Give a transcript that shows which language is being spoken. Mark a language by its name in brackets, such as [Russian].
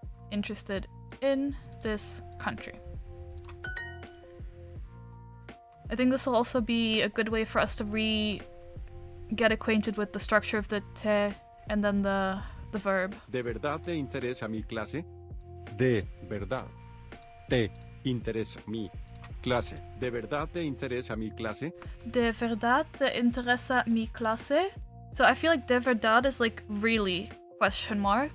[English] Interested in this country. I think this will also be a good way for us to get acquainted with the structure of the te and then the verb. [Spanish] ¿De verdad te interesa mi clase? De verdad. Te interesa mi clase. ¿De verdad te interesa mi clase? De verdad te interesa mi clase? [English] So I feel like [Spanish] de verdad [English] is like really question mark.